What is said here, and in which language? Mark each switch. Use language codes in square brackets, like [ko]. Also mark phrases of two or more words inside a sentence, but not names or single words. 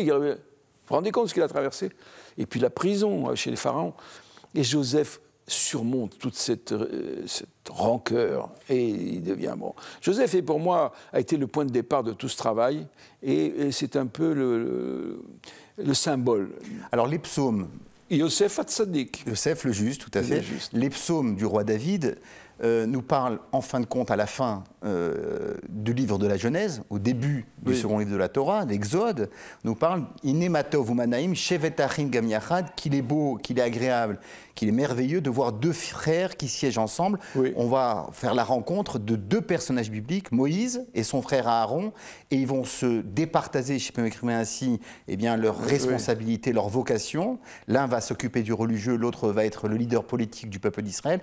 [fr] Vous vous rendez compte de ce qu'il a traversé ? Et puis la prison chez les pharaons. Et Joseph surmonte toute cette rancœur et il devient bon. Joseph, pour moi, a été le point de départ de tout ce travail et c'est un peu le symbole. Alors les psaumes. [he] יוסף הצדיק. [fr] Yosef le juste, tout à fait. Les psaumes du roi David nous parlent en fin de compte à la fin du livre de la Genèse, au début du second livre de la Torah, d'Exode, nous parle [he] הנה מה טוב ומה נעים שבת אחים גם יחד, [fr] qu'il est beau, qu'il est agréable, qu'il est merveilleux de voir deux frères qui siègent ensemble. On va faire la rencontre de deux personnages bibliques, Moïse et son frère Aaron, et ils vont se départager, si je peux m'exprimer ainsi, eh bien, leur responsabilité, leur vocation. L'un va s'occuper du religieux, l'autre va être le leader politique du peuple d'Israël.